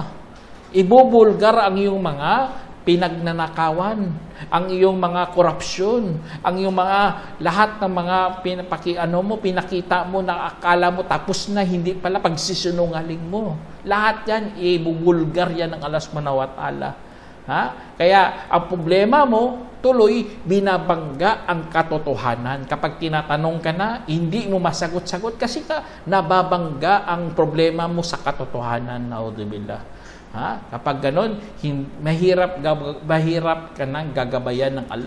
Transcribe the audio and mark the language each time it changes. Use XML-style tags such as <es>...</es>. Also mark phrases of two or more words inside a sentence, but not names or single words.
<tl>Ibubulgar ang iyong mga pinagnanakawan, ang iyong mga korupsyon, ang iyong mga lahat ng mga pinakita mo na akala mo tapos na, hindi pala, pagsisinungaling mo. Lahat yan, ibubulgar yan ng Allah</tl> <ar>سبحانه وتعالى.</ar> <tl>Kaya ang problema mo, tuloy binabangga ang katotohanan. Kapag tinatanong ka na, hindi mo masagot-sagot kasi nababangga ang problema mo sa katotohanan. Naudzubillah. Kapag ganon, mahirap ka nang gagabayan ng Allah.</tl>